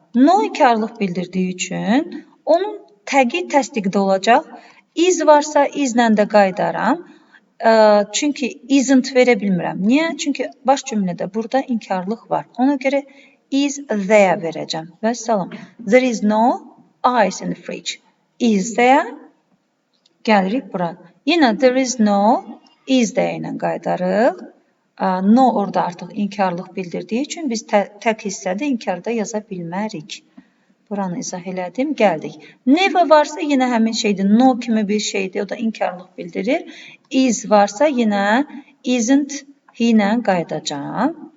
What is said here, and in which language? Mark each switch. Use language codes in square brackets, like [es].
[az] No inkarlıq bildirdiyi üçün onun təqi təsdiqdə olacaq. Is varsa is-lə də qayıdaram. Çünki isn't verə bilmirəm. Niyə? Çünki baş cümlədə burada inkarlıq var. Ona görə [en] is there [az] verəcəm. Vəssalam. [en] There is no ice in the fridge. Is there? [az] Gəlirik bura. Yenə [en] there is no is there [az] ilə qayıdarıq. No orada artıq inkarlıq bildirdiyi üçün biz tək hissədə inkarda yaza bilmərik. Buranı izah elədim. Gəldik. Never varsa yenə həmin şeydir. No kimi bir şeydir. O da inkarlıq bildirir. Is varsa yenə isn't he ilə qayıdacağam.